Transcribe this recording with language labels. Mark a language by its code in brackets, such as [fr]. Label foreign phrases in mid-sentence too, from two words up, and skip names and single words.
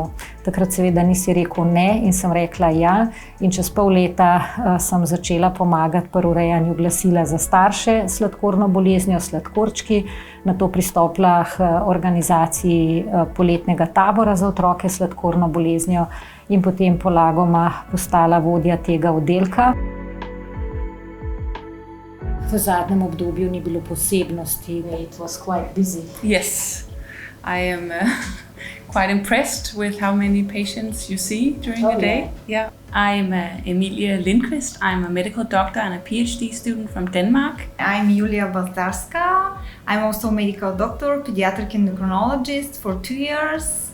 [sl] Takrat seveda nisi rekel ne in sem rekla ja. In čez pol leta sem začela pomagati pri urejanju glasila za starše s sladkorno boleznijo, sladkorčki. Nato pristopila k organizaciji poletnega tabora za otroke s sladkorno boleznijo in potem polagoma postala vodja tega oddelka. V zadnjem obdobju ni bilo posebnosti. [en] It was quite busy. Yes, I am quite impressed with how many patients you see during a day. Yeah. I'm Emilia Lindqvist. I'm a medical doctor and a PhD student from Denmark. I'm Julia Baldarska. I'm also a medical doctor, pediatric endocrinologist for 2 years.